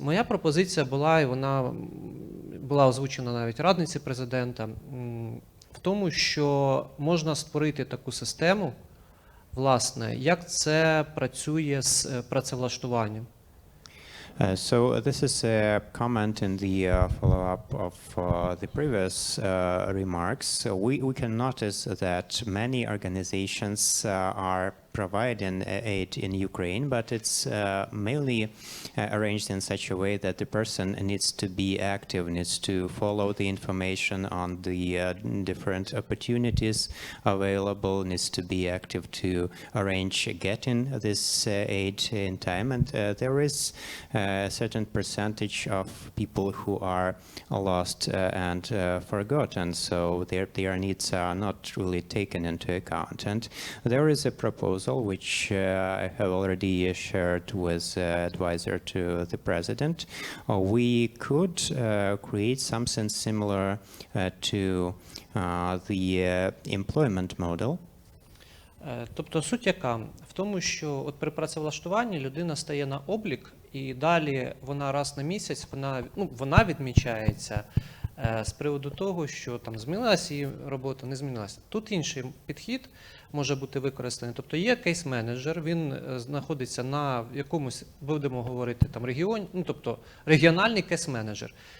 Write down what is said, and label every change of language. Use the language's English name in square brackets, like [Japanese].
[Ukrainian] Моя пропозиція була, і вона була озвучена навіть радниці президента, в тому, що можна створити таку систему, Власне, як це працює з працевлаштуванням? [English] So this is a comment in the follow-up of the previous remarks. So we can notice that many organizations are providing aid in Ukraine, but it's mainly arranged in such a way that the person needs to be active, needs to follow the information on the different opportunities available, needs to be active to arrange getting this aid in time. And there is a certain percentage of people who are lost and forgotten, so their needs are not really taken into account. And there is a proposal which I have already shared with advisor to the president. We could create something similar to the employment model. [Ukrainian] Тобто суть яка? В тому, що от при працевлаштуванні людина стає на облік, і далі вона раз на місяць, вона відмічається з приводу того, що там змінилася її робота, не змінилася. Тут інший підхід може бути використаний. Тобто є кейс-менеджер, він знаходиться на якомусь, будемо говорити, там регіоні, тобто регіональний кейс-менеджер.